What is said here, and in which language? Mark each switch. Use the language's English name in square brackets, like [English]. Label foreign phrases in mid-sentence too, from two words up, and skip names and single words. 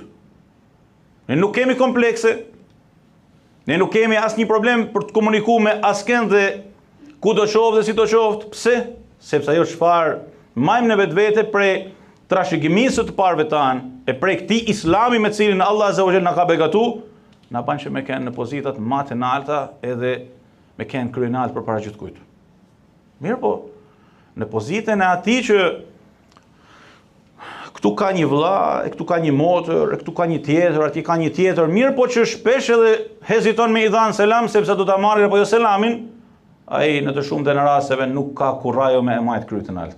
[Albanian] Ne nuk kemi komplekse, ne nuk kemi asnjë problem për të komunikuar me askën dhe kudo qoftë dhe si do qoftë. Pse? Sepse ajo çfarë majmë në vetvete prej trashëgimisë të parëve tanë, e prej këtij islami me cilin Allah [Arabic] عز وجل [Albanian] na ka begatuar, na bën që me kenë në pozitat më të larta edhe me kenë kryenalt përpara gjithkujt. Mirë po, në pozitën e atij që këtu ka një vëlla, e këtu ka një motër, e këtu ka një tjetër, aty ka një tjetër, mirë po që shpesh edhe heziton me i dhanë selam sepse do ta marrë apo jo selamin, ai në të shumtën e rasteve nuk ka kurrajo me e majt krytën alt.